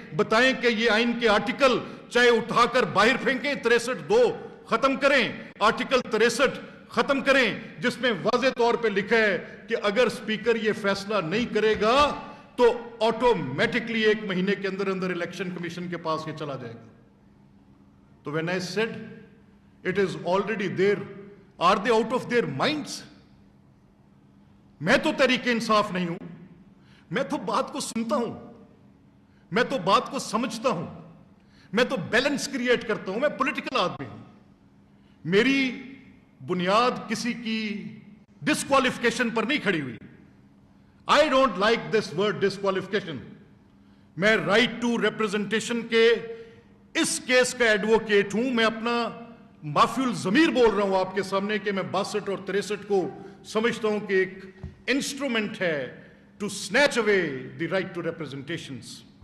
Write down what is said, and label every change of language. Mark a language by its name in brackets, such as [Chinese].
[Urdu] بتائیں کہ یہ آئین کے آرٹیکل چاہے اٹھا کر باہر پھینکیں، 63(2) ختم کریں، آرٹیکل 63 ختم کریں، جس میں واضح طور پہ لکھا ہے کہ اگر اسپیکر یہ فیصلہ نہیں کرے گا تو آٹومیٹکلی 1 مہینے کے اندر اندر الیکشن کمیشن کے پاس یہ چلا جائے گا. [English] تو when I said it is already there, are they out of their minds? [Urdu] میں تو تحریک انصاف نہیں ہوں, میں تو بات کو سنتا ہوں, میں تو بات کو سمجھتا ہوں, میں تو بیلنس کریٹ کرتا ہوں, میں پولیٹیکل آدمی ہوں. میری بنیاد کسی کی ڈسکوالیفیکیشن پر نہیں کھڑی ہوئی. [English] I don't like this word disqualification. [Urdu] میں رائٹ ٹو ریپرزنٹیشن کے اس کیس کا ایڈوکیٹ ہوں. میں اپنا معافی الضمیر بول رہا ہوں آپ کے سامنے کہ میں 62 اور 63 کو سمجھتا ہوں کہ ایک انسٹرومنٹ ہے [English] To snatch away the right to representations.